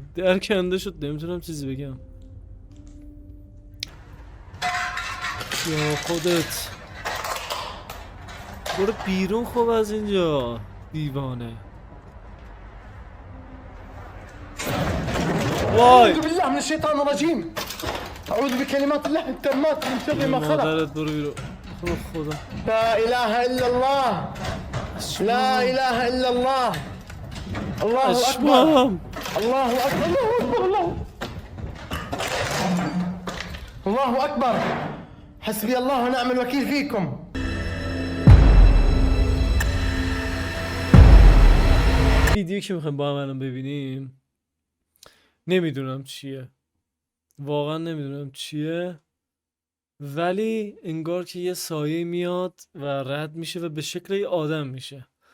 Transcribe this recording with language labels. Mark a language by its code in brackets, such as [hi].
[fa] درکنده شد، نمیتونم چیزی بگم. یا خودت برو بیرون خب از اینجا دیوانه. وای [ar] أعوذ بالله من الشيطان الرجيم. أعوذ بكلمات الله التامات من شر ما خلق. [fa] مادرت برو بیرون. برو خدا. [ar] لا إله إلا الله. لا إله إلا الله. الله أكبر. اشمام. الله أكبر. الله أكبر. الله أكبر. حسبي الله ونعم الوكيل فيكم. [fa] ویدیو که میخوایم با هم الان ببینیم نمیدونم چیه، واقعا نمیدونم چیه، ولی انگار که یه سایه میاد و رد میشه و به شکل یه آدم میشه.